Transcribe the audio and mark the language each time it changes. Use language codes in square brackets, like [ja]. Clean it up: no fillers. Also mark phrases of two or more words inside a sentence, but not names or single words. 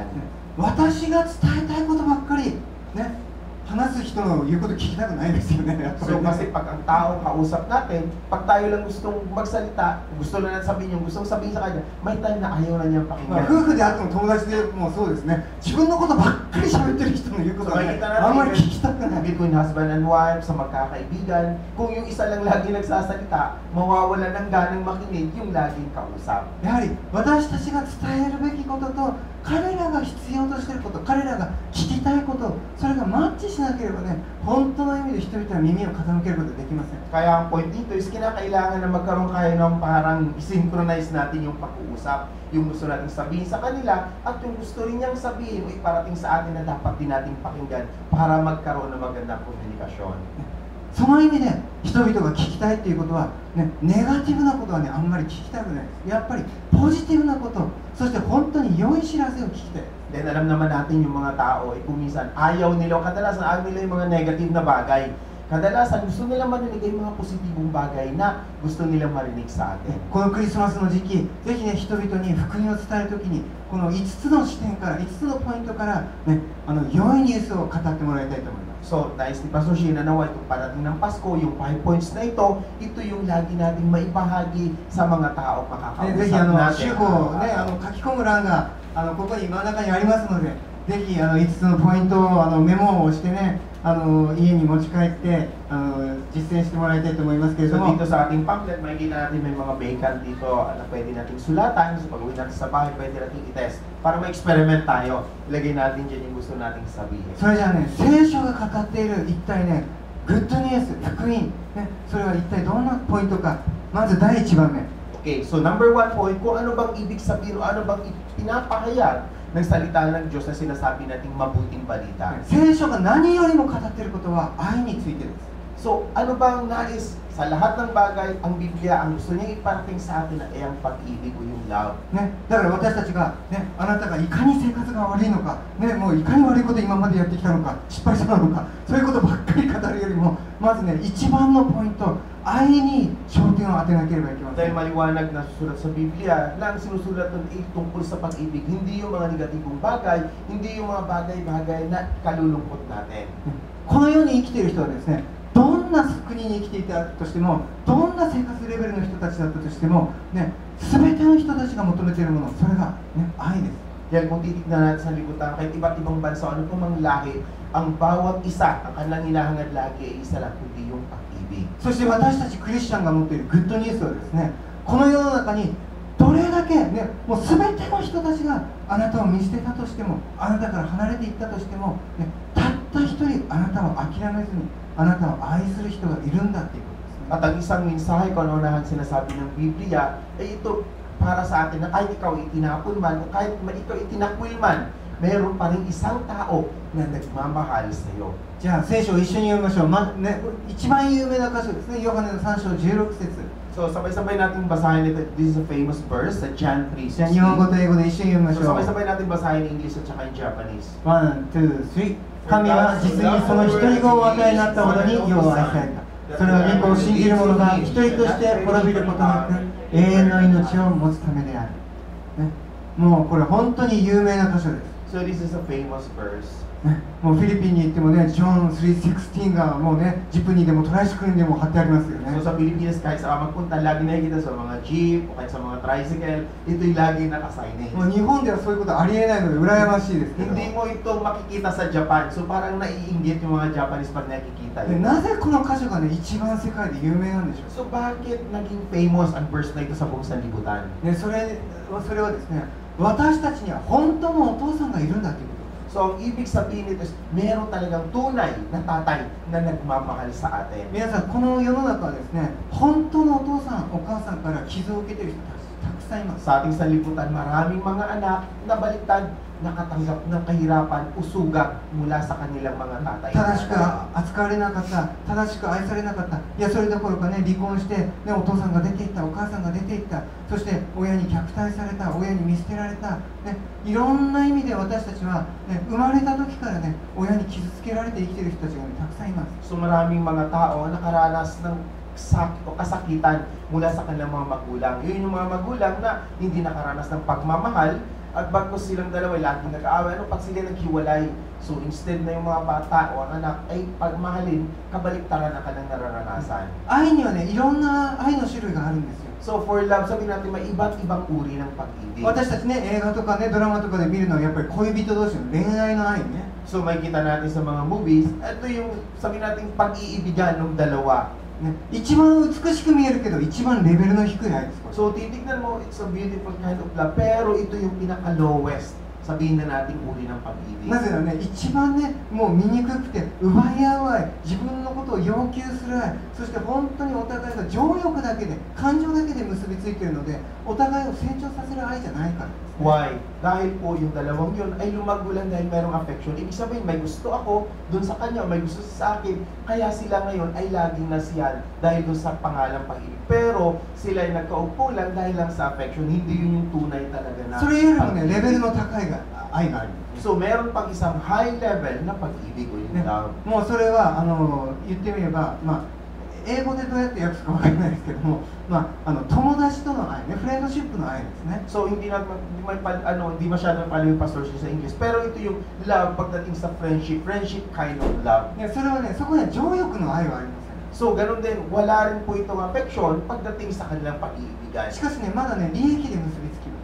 [ja] 私が伝えたいことばっかり、ね、話す人の言うこと聞きたくないですよね。やっぱり So ね [tl] kasi pag ang taong kausap natin, pag tayo lang gustong magsalita, gusto lang natin sabihin yung gustong sabihin sa kanya, may time na ayaw na niyang [ja] まあ [tl] pakinggan. [ja] 夫婦であっても友達でもそうですね、自分のことばっかり喋ってる人の言うことは、ね、 [tl] So, makikita [ja] あんまり [tl] natin [ja] 聞きたくない。 [en] between husband and wife, [tl] sa magkakaibigan, kung yung isa lang lagi nagsasalita, mawawala ng ganang makinig yung laging kausap. [ja] やはり私たちが伝えるべきことと彼らが必要としていること、彼らが聞きたいこと、それがマッチしなければね、本当の意味で人々は耳を傾けることができません。 [tl] Kaya ang point dito is kinakailangan na magkaroon kayo ng parang synchronize natin yung pag-uusap, yung gusto nating sabihin sa kanila at yung gusto rin niyang sabihin o iparating sa atin na dapat din nating pakinggan para magkaroon ng magandang komunikasyon. [ja] その意味で人々が聞きたいっていうことは、ね、ネガティブなことはね、あんまり聞きたくないです。やっぱりポジティブなこと、そして本当に良い知らせを聞きたい。 [tl] Then alam naman natin yung mga tao, kung minsan ayaw nila, kadalasan ayaw nila yung mga negative na bagay. Kadalasan gusto nila marinig yung mga positibong bagay na gusto nilang marinig sa atin. [ja] このクリスマスの時期、ぜひね、人々に福音を伝えるときに、この5つの視点から、5つのポイントから、ね、良いニュースを語ってもらいたいと思います。 [tl] So, nais ni Pastor Sheena na itong parating ng Pasko, yung 5 points na ito yung lagi nating maibahagi sa mga tao [ja] ぜひ [tl] makakausap natin. [ja] 主語をね、書き込む欄がここに真ん中にありますので、ぜひ5つのポイントをメモをしてね、家に持ち帰って実践してもらいたいと思いますけれど So も、 [tl] dito sa ating pamphlet, makikita natin may mga vacant dito na pwede nating sulatan. So pag-uwi natin sa bahay, pwede nating i-test para ma-experiment tayo. Ilagay natin dyan yung gusto nating sabihin. [ja] それじゃあね、聖書が語っている一体ね、 [en] good news, [ja] 福音、ね、それは一体どんなポイントか。まず第1番目。 [en] Okay, so number 1 point, [tl] kung ano bang ibig sabihin o ano bang pinapahayag ng salita ng Diyos na sinasabi nating mabuting balita. [ja] 聖書が何よりも語っていることは愛についてです。 [tl] So, ano bang nais sa lahat ng bagay, ang Biblia, ang gusto niya iparating sa atin ay ang pag-ibig o yung love. [ja] ね、だから私たちが、ね、あなたがいかに生活が悪いのか、ね、もういかに悪いこと今までやってきたのか、失敗したのか、そういうことばっかり語るよりも、まずね、一番のポイント、愛に焦点を当てなければいけませ Dahil ん。 [tl] maliwanag na susulat sa Biblia na ang sinusulat nun ay tungkol sa pag-ibig, hindi yung mga negatibong bagay, hindi yung mga bagay-bagay na kalulungkot natin. [ja] この世に生きている人はですね、どんな国に生きていたとしても、どんな生活レベルの人たちだったとしても、ね、全ての人たちが求めているもの、それが、ね、愛です。 [tl] Dahil kung titignan natin sa libutan, kahit iba't ibang bansa, ano pong mga lahi, ang bawat isa, ang kanilang hinahangad lagi ay isa lang, kundi yung pag-ibig. [ja] そして私たちクリスチャンが持っている [en] good news [ja] はですね、この世の中にどれだけ、ね、もう全ての人たちがあなたを見捨てたとしても、あなたから離れていったとしても、ね、たった一人あなたを諦めずに、あなたを愛する人がいるんだっていうことですね。 [tl] At ang isang mensahe kung ano na sinasabi ng Biblia, ay ito para sa atin na kahit ikaw itinapon man o kahit ikaw itinakwil man, mayroon pa rin isang tao na nagmamahal sa iyo. [ja] じゃあ聖書を一緒に読みましょう。ね、一番有名な箇所ですね。ヨハネの3章16節。 [tl] So sabay-sabay natin basahin ito. [en] This is a famous verse sa John 3:16. [ja] じゃあ日本語と英語で一緒に読みまし So ょう。 [tl] sabay-sabay natin basahin [en] in English [tl] at saka [en] in Japanese. [ja] 1、2、3。神は実にその一人子をお与えになったほどに世を愛された。それは御子を信じる者が一人として滅びることなく永遠の命を持つためである。ね、もうこれ本当に有名な箇所です。 [en] So this is a famous verse. [ja] ね、もうフィリピンに行ってもね、ジョン3:16がもうね、ジップにでもトライシクルにでも貼ってありますよね。 [tl] So sa Pilipinas, kahit saan magpunta, lagi nakikita sa mga jeep o kahit sa mga tricycle, ito'y lagi nakasign. [ja] もう日本ではそういうことありえないので羨ましいですけど、 [tl] Hindi mo ito makikita sa Japan. So parang naiinggit yung mga Japanese pag nakikita [ja] で [tl] yun. [ja] なぜこの箇所がね、一番世界で有名なんでしょ [tl] So bakit naging famous ang verse na ito sa buong sanlibutan? [ja] う、ね、それはですね、私たちには本当のお父さんがいるんだということ。 [tl] So ang ibig sabihin nito is meron talagang tunay na tatay na nagmamahal sa atin. [ja] 皆さん、この世の中はですね、本当のお父さん、お母さんから傷を受けている人たくさんいます。 [tl] Sa ating sanlibutan, maraming mga anak na baliktad, nakatanggap ng kahirapan, usuga mula sa kanilang mga tatay. [ja] 正しく扱われなかった、正しく愛されなかった、いやそれどころかね、離婚して、ね、お父さんが出ていった、お母さんが出ていった、そして親に虐待された、親に見捨てられた、ね、いろんな意味で私たちは、ね、生まれた時からね、親に傷つけられて生きている人たちが、ね、たくさんいます。 [tl] So maraming mga tao ang nakaranas ng sakit o kasakitan mula sa kanilang mga magulang. Yun yung mga magulang na hindi nakaranas ng pagmamahal at bagkus silang dalawa laging nag-aaway. Ano pag sila naghiwalay? So instead na yung mga bata o ang anak ay pagmahalin, kabaliktaran ang kanilang nararanasan. [ja] 愛にはね、いろんな愛の種類があるんですよ。 [en] So for love, [tl] sabihin natin may iba't ibang uri ng pag-ibig. [ja] 私たちね、映画とかね、ドラマとかで見るのはやっぱり恋人同士の恋愛の愛ね。 [tl] So may kita natin sa mga movies, ito yung sabihin natin pag-iibigan ng dalawa. [ja] ね、一番美しく見えるけど一番レベルの低い愛です。 [tl] So titignan mo, [en] it's a beautiful kind of love, [tl] pero ito yung pinaka-lowest sabihin na nating uri ng pag-ibig. [ja] なぜならね、一番ね、もう醜くて奪い合う愛、自分のことを要求する愛、そして本当にお互いが情欲だけで、感情だけで結びついているので、お互いを成長させる愛じゃないからですね。 [tl] Why? Dahil po yung dalawang yun ay lumago lang dahil merong affection. Ibig sabihin, may gusto ako dun sa kanya, may gusto sa akin. Kaya sila ngayon ay laging nasiyahan dahil dun sa pangalang pag-ibig. Pero sila ay nagkaupo lang dahil lang sa affection. Hindi yun yung tunay talaga na [ja] それよりもね、レ [tl] pag-ibig. [ja] ベルの高い愛があるんです。 [tl] So, meron pang isang [en] high level [tl] na pag-ibig o yung [ja] ね love. もうそれは言ってみれば、英語でどうやって訳すかわからないですけども、友達との愛ね、フレンドシップの愛ですね。 [tl] So, hindi masyadong pala yung pastor siya sa English. Pero ito yung love pagdating sa [en] friendship kind of love. [ja] ね、それはね、そこには情欲の愛はありません。 [tl] So, ganun din, wala rin po itong affection pagdating sa kanilang pag-iibigan. [ja] しかしね、まだね、利益で結びつきます。